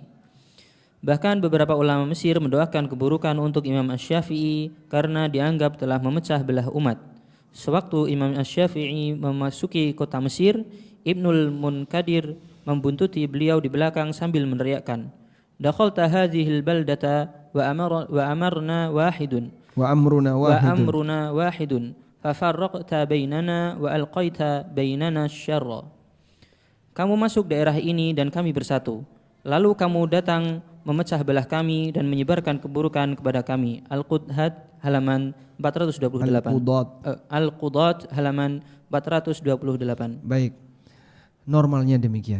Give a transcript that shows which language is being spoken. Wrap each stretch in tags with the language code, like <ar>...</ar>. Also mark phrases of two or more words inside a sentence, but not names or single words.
<id>Bahkan beberapa ulama Mesir mendoakan keburukan untuk Imam Asy-Syafi'i karena dianggap telah memecah belah umat. Sewaktu Imam Asy-Syafi'i memasuki kota Mesir, Ibnul Munkadir membuntuti beliau di belakang sambil meneriakkan,</id> <ar>"دخلت هذه البلدة وأمرنا واحد وأمرنا واحد ففرقت بيننا وألقيت بيننا شرا."</ar> <id>Kamu masuk daerah ini dan kami bersatu. Lalu kamu datang memecah belah kami dan menyebarkan keburukan kepada kami. Al-Qudhat halaman 428. Al-Qudat halaman 428. Baik. Normalnya demikian.</id>